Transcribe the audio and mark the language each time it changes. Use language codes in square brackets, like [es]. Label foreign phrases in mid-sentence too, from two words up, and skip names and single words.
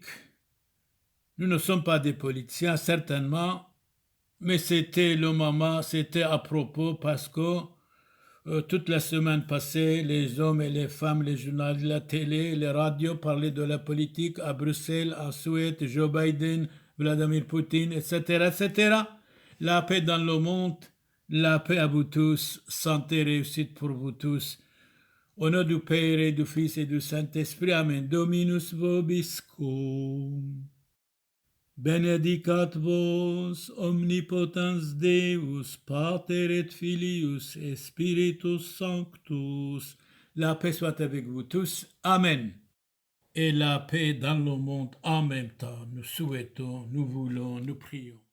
[fr] Nous ne sommes pas des politiciens, certainement, mais c'était le moment, c'était à propos parce que toute la semaine passée, les hommes et les femmes, les journalistes, la télé, les radios parlaient de la politique à Bruxelles, en Suède, Joe Biden, Vladimir Poutine, etc., etc. La paix dans le monde, la paix à vous tous, santé, réussite pour vous tous. Au nom du Père et du Fils et du Saint-Esprit, Amen. [la] Dominus vobiscum. Benedicat vos omnipotens Deus, Pater et Filius et Spiritus Sanctus. [fr] La paix soit avec vous tous. Amen. Et la paix dans le monde en même temps. Nous souhaitons, nous voulons, nous prions.